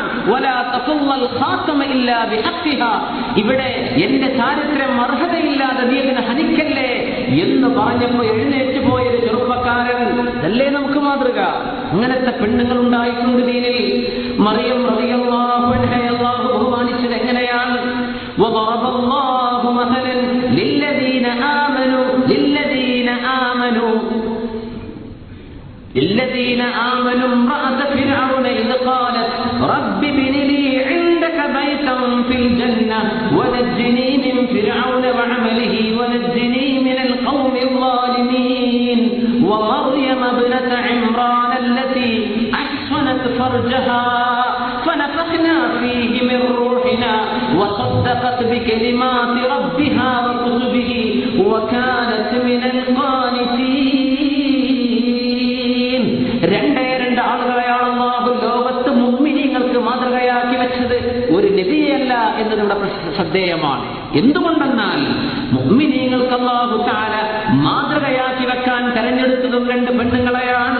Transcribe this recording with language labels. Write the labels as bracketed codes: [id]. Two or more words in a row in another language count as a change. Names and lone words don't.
[ar] ولا تحل الخاتم إلا بحقها, [ml] ഇവിടെ എന്റെ ചാരിത്രം അർഹതയില്ലാതെ നീ ഇതിനെ ഹനിക്കല്ലേ എന്ന് പറഞ്ഞപ്പോൾ എഴുന്നേറ്റ് പോയൊരു ചെറുപ്പക്കാരൻ. അല്ലേ നമുക്ക് മാതൃക? അങ്ങനത്തെ പെണ്ണുങ്ങൾ ഉണ്ടായിട്ടുണ്ട് ദീനിൽ. മറിയം [ar] رضي الله عنها [ml] അല്ലാഹു ബഹുമാനിച്ചത് എങ്ങനെയാണ്? [ar] وضرب الله مثلا للذين آمنوا امرأة فرعون إذ قالت رب ابن لي عندك بيتا في الجنة ونجني من فرعون وعمله ونجني من القوم الظالمين ومريم ابنة عمران التي أحصنت فرجها فنفخنا فيه من روحنا وصدقت بكلمات ربها وكتبه وكانت من القانتين. [ml] രണ്ട് ആളുകളെയാണ് അല്ലാഹു ലോകത്ത് മുഅ്മിനീങ്ങൾക്ക് മാതൃകയാക്കി വെച്ചത്, ഒരു നബിയല്ല എന്നത് ഇവിടെ ശ്രദ്ധേയമാണ്. എന്തുകൊണ്ടെന്നാൽ മുഅ്മിനീങ്ങൾക്ക് [ar] الله تعالى [ml] മാതൃകയാക്കി വെക്കാൻ തെരഞ്ഞെടുത്തതും 2 പെണ്ണുങ്ങളെയാണ്.